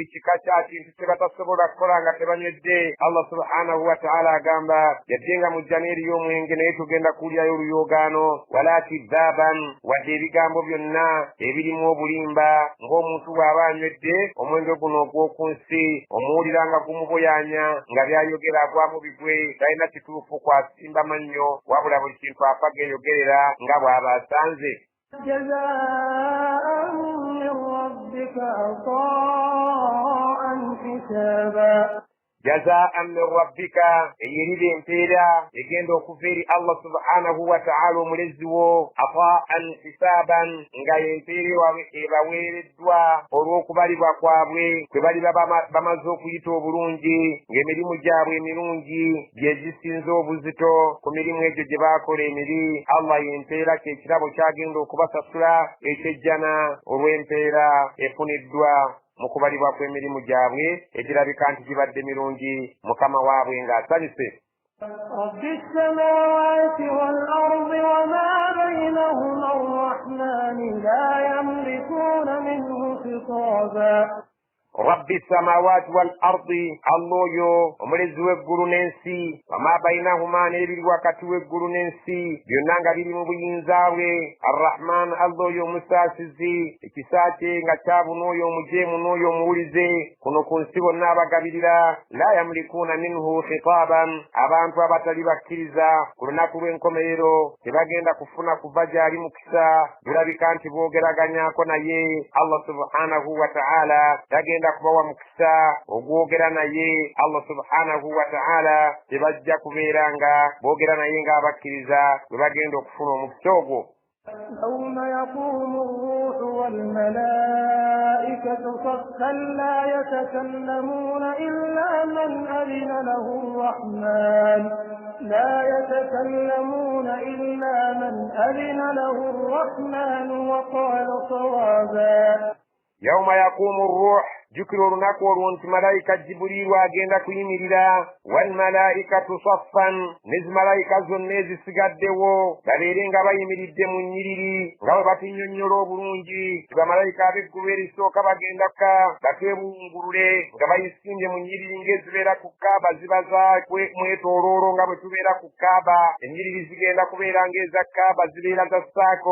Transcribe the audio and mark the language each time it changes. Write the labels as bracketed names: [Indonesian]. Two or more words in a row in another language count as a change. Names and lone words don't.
[Ganda] kika kya kintu kye batasobola kukola nga tebanywedde [Arabic] الله سبحانه وتعالى [Ganda] agamba yadde nga mujja n'eriyo omwenge naye tugenda kuwulirayo oluyoogaano [Arabic] ولا كذابا [Ganda] wadde ebigambo byonna ebirimu obulimba ng'omuntu bw'aba anywedde omwenge guno ogw'oku nsi omuwulira nga gumuboyaanya nga byayogera agwamu bigwe talina kituufu kwasimba mannyo wabula buli kintu afa geeyogerera nga bw'aba asanze [Arabic] جزاء من ربك عطاء حسابا جزاء من ربك [Ganda] eyerida empeera egenda okuva eri [Arabic] الله سبحانه وتعالى [Ganda] omulezi wo [Arabic] عطاء حسابا [Ganda] nga empeera ebaweereddwa olw'okubalibwa kwabwe kwe bali bamaze okuyita obulungi ng'emirimu gyabwe emirungi gyezisinze obuzito ku mirimu egyo gye baakola emiri Allah y'empeera kyekirabo kyagenda okubasasula ekyejjana olw'empeera efuniddwa mu kubalibwa kw'emirimu gyabwe egirabika nti gibadde mirungi mukama waabwe ng'asanyuse [Arabic] رب السماوات والأرض وما بينهما الرحمن لا يملكون منه خطابا رب السماوات والأرض [Ganda] Allah oyo omulezi w'eggulu n'ensi [Arabic] وما بينهما [Ganda] n'ebiri wakati w'eggulu n'ensi byonna nga biri mu buyinza bwe arrahman Allah oyo omusaasizi ekisa kye nga kyabuna oyo omujeemu n'oyo omuwulize kuno ku nsi bonna abagabirira [Arabic] لا يملكون منه خطابا [Ganda] abantu abatali bakkiriza ku lunaku lw'enkomerero tebagenda kufuna kuva gy'ali mukisa birabika nti boogeraganyako naye [Arabic] الله سبحانه وتعالى [Ganda] tagenda kubawa mukisa ogwogera naye [Arabic] الله سبحانه وتعالى [Ganda] tebajja kubeera nga boogera naye ng'abakkiriza bwe bagenda okufuna omukisa ogwo [Arabic] يوم يقوم الروح والملائكة صفا لا يتكلمون إلا من أذن له الرحمن وقال صوابا يوم يقوم الروح [Ganda] jukira olunaku olwo nti malayika Jibuliiru agenda kuyimirira [Arabic] والملائكة صفا [Ganda] nezimalaika zonna ezisigaddewo babeere nga bayimiridde mu nnyiriri nga bwe batunnyonnyola obulungi bamalayika ab'eggulu erisooka bagendaka batwebungulule nga bayisimbye mu nnyiriri ng'ezibeera ku kaaba ziba za mwetooloolo nga bwe tubeera ku kaaba ennyiriri zigenda kubeera ng'eza kaaba zibeera za saako.